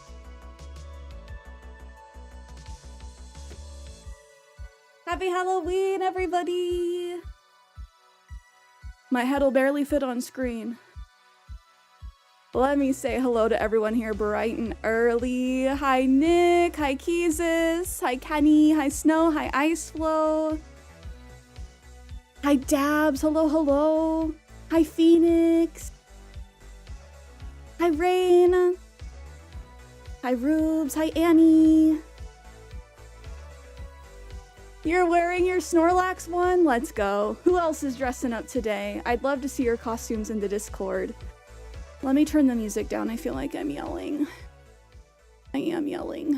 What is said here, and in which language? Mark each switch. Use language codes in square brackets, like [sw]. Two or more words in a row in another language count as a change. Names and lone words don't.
[en] Happy Halloween, everybody! My head'll barely fit on screen. Let me say hello to everyone here bright and early. Hi Nick, hi Keezus, hi Kenny, hi Snow, hi Iceflow. Hi Dabs, hello. Hi Phoenix. Hi Rain. Hi Rubes, hi Annie. You're wearing your Snorlax one? Let's go. Who else is dressing up today? I'd love to see your costumes in the Discord. Let me turn the music down. I feel like I'm yelling. I am yelling.